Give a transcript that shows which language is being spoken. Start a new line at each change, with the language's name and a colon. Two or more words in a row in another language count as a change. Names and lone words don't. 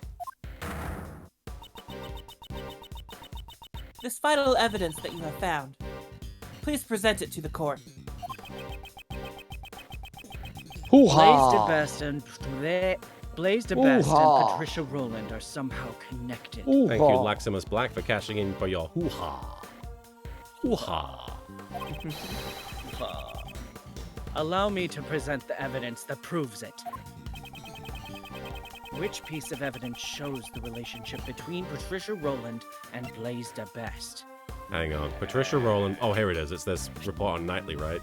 English: This vital evidence that you have found, please present it to the court. Blaise de Best and Patricia Rowland are somehow connected. Thank you, Laximus Black, for cashing in for your hoo-ha. Hoo-ha. Allow me to present the evidence that proves it. Which piece of evidence shows the relationship between Patricia Rowland and Blaise de Best? Hang on. Patricia Rowland. Oh, here it is. It's this report on Nightly, right?